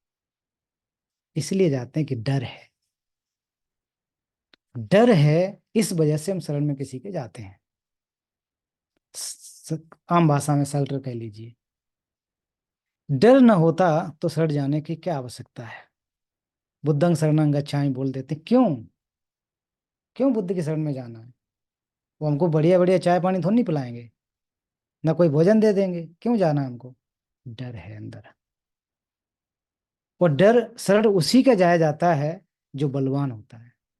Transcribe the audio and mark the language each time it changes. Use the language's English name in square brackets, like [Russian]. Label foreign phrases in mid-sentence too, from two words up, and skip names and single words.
[Hindi] इसलिए जाते हैं कि डर है। डर है, इस वजह से हम शरण में किसी के जाते हैं। आम भाषा में सल्टर कह लीजिए। डर न होता तो शरण जाने की क्या आवश्यकता है? [Pali] बुद्धं शरणं गच्छामि [Hindi] बोल देते, क्यों? क्यों बुद्ध की शरण में जाना है? वो हमको बढ़िया बढ़िया चाय पानी थोड़ी नहीं पिलाएंगे, ना कोई भोजन दे देंगे, क्यों जाना है हमको? डर है अंदर। और डर शरण उसी का जाया जाता है जो बलवान होता है।